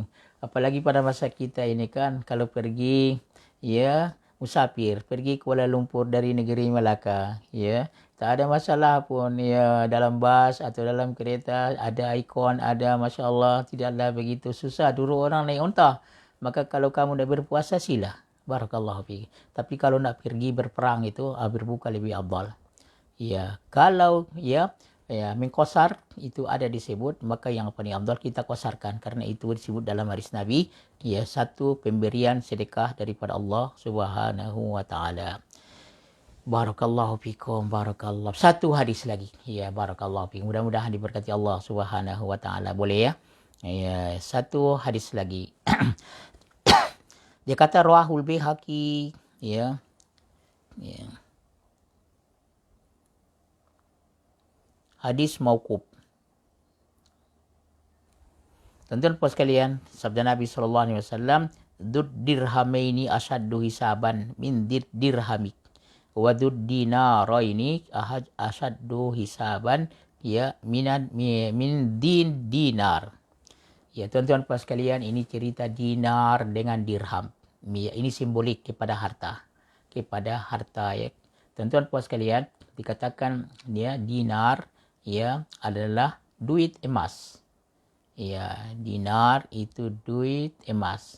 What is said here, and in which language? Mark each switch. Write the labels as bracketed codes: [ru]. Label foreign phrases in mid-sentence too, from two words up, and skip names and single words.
[ms] Apalagi pada masa kita ini kan, kalau pergi musafir, pergi Kuala Lumpur dari negeri Melaka, tak ada masalah pun dalam bas atau dalam kereta ada ikon, ada [ar] ما شاء الله, [ms] tidaklah begitu susah dulu orang naik unta. Maka kalau kamu nak berpuasa sila. [ar] بارك الله فيك. [ms] Tapi kalau nak pergi berperang itu berbuka lebih afdal. Ya, kalau min qasar itu ada disebut, maka yang paling afdal kita qasarkan karena itu disebut dalam hadis Nabi, satu pemberian sedekah daripada Allah [ar] سبحانه وتعالى. بارك الله فيكم، بارك الله. [ms] Satu hadis lagi. Ya, [ar] بارك الله فيكم. [ms] Mudah-mudahan diberkati Allah [ar] سبحانه وتعالى. [ms] Boleh ya? Ya, satu hadis lagi. Dia kata rawahul Baihaqi, ya. Ya. Hadis mauquf. Tuan-tuan puan sekalian, sabda Nabi SAW, [ar] ذو درهمين أشد حسابا من درهمك. وذو دينارين أشد حسابا من دينار. [ms] Ya, tuan-tuan puan sekalian, ini cerita dinar dengan dirham. Ya, ini simbolik kepada harta. Kepada harta ya. Tuan-tuan puan sekalian, dikatakan dinar adalah duit emas. Ya, dinar itu duit emas.